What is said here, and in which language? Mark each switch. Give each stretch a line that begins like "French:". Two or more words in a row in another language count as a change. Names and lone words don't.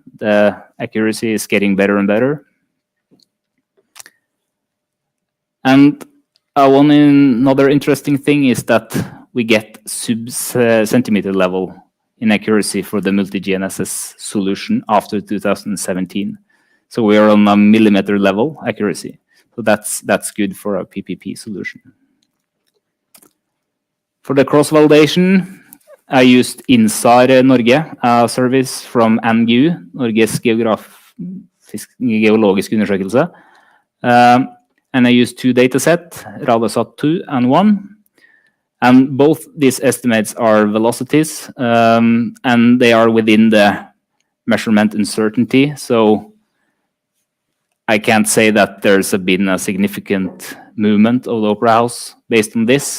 English: The accuracy is getting better and better. And another interesting thing is that we get sub-centimeter level in accuracy for the multi-GNSS solution after 2017. So we are on a millimeter level accuracy. So that's good for a PPP solution. For the cross-validation, I used Inside Norge, a service from NGU, Norges geologiske undersøkelse. And I used 2 datasets, RADARSAT 2 and 1. And both these estimates are velocities, and they are within the measurement uncertainty. So I can't say that there's been a significant movement of the Opera House based on this.